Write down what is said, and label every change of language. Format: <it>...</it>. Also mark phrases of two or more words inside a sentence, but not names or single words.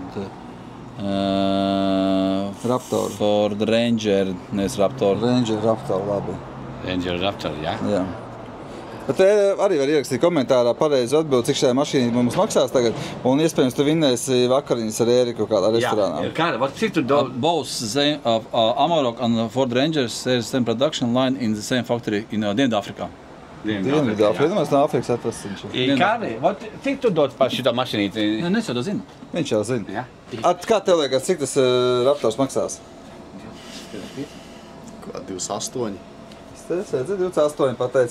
<lv>Raptor. Ford Ranger, nevis Raptor. Raptor, labi. Raptor, jā. Jā. Bet arī var ierakstīt komentārā pareizi atbildi, cik šajā mašīnā mums maksās tagad. Un iespējams, tu vinnēsi vakariņas ar Ēriku kādā restorānā. Jā, kāda, cik tu</lv> <en>Both Amarok and Ford Ranger is same production line in the same factory in Dienvidāfrikā.</en> <lv>Dienvidāfrikā, mēs no Afrikas atrasts viņš. Kādi, cik tu dod par šito mašinīti? Es jau to zinu. Viņš jau zina. Jā. Kā tev liekas, cik tas Raptors maksās? Kā 28? Es redzu, 28 pateicu.</lv>